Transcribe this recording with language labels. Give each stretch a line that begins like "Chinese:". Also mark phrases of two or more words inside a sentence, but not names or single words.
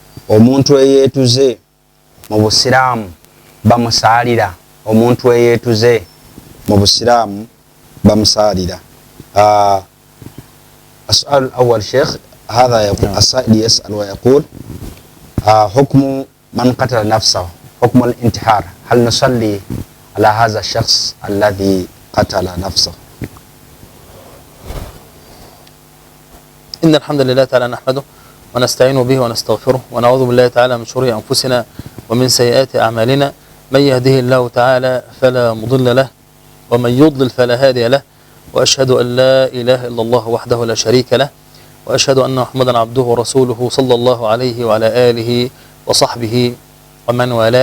Ganda: omuntu eyetuze mu Busiraamu bamusalira omuntu eyetuze mu Busiraamu bamusalira
Arabic: السؤال الأول شيخ هذا يقول السائل يسأل ويقول حكم من قتل نفسه حكم الانتحار هل نصلي على هذا الشخص الذي قتل نفسه؟ إن الحمد لله تعالى نحمده ونستعين به ونستغفره ونعوذ بالله تعالى من شرور أنفسنا ومن سيئات أعمالنا من يهده الله تعالى فلا مضل له ومن يضلل فلا هادي له وأشهد أن لا إله إلا الله وحده لا شريك له وأشهد أن محمدا عبده ورسوله صلى الله عليه وعلى آله وصحبه ومن والاه.